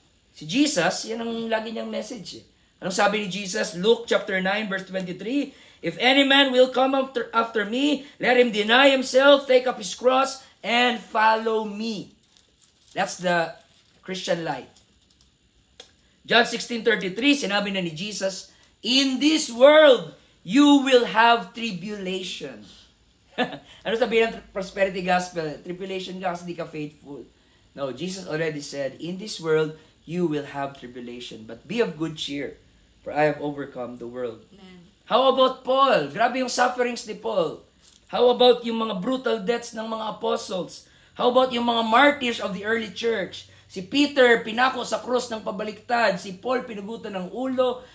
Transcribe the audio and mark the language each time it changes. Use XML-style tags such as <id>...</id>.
<tl>Si Jesus, yan ang lagi niyang message. Anong sabi ni Jesus?</tl> <en>Luke chapter 9 verse 23, if any man will come after me, let him deny himself, take up his cross, and follow me. That's the Christian life. John 16:33,</en> <tl>sinabi na ni Jesus,</tl> <en>in this world, you will have tribulation.</en> <tl>Ano sabihin ng prosperity gospel? Tribulation ka kasi di ka faithful.</tl> <en>No, Jesus already said, in this world, you will have tribulation. But be of good cheer, for I have overcome the world. Amen. How about Paul?</en> <tl>Grabe yung sufferings ni Paul.</tl> <en>How about yung mga brutal deaths ng mga apostles? How about yung mga martyrs of the early church?</en> <tl>Si Peter, pinako sa krus ng pabaliktad. Si Paul, pinugutan ng ulo.</tl>